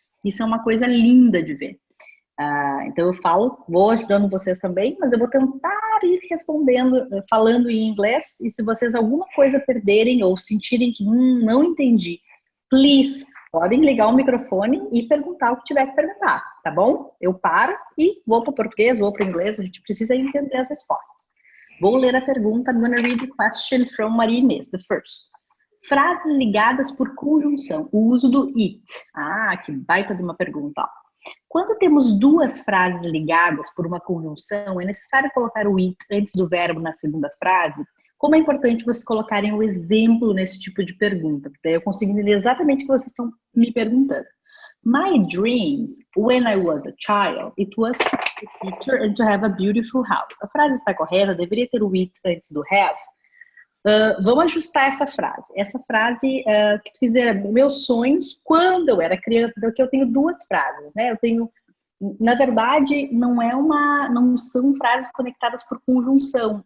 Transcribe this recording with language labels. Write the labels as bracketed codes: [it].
[pt] Isso é uma coisa linda de ver. Então eu falo, vou ajudando vocês também, mas eu vou tentar ir respondendo, falando em inglês. E se vocês alguma coisa perderem ou sentirem que não entendi, please, podem ligar o microfone e perguntar o que tiver que perguntar, tá bom? Eu paro e vou para o português, vou para o inglês, a gente precisa entender as respostas. Vou ler a pergunta. [en] I'm going to read the question from Maria Inês, the first. [pt] Frases ligadas por conjunção, o uso do it. Que baita de uma pergunta, ó. Quando temos duas frases ligadas por uma conjunção, é necessário colocar o it antes do verbo na segunda frase? Como é importante vocês colocarem o exemplo nesse tipo de pergunta, porque daí eu consigo entender exatamente o que vocês estão me perguntando. [en] My dreams, when I was a child, it was to be a teacher and to have a beautiful house. [pt] A frase está correta, deveria ter o it antes do have. Vamos ajustar essa frase. Essa frase que tu fizer, meus sonhos, quando eu era criança, então aqui eu tenho duas frases, né? Eu tenho, na verdade, não são frases conectadas por conjunção.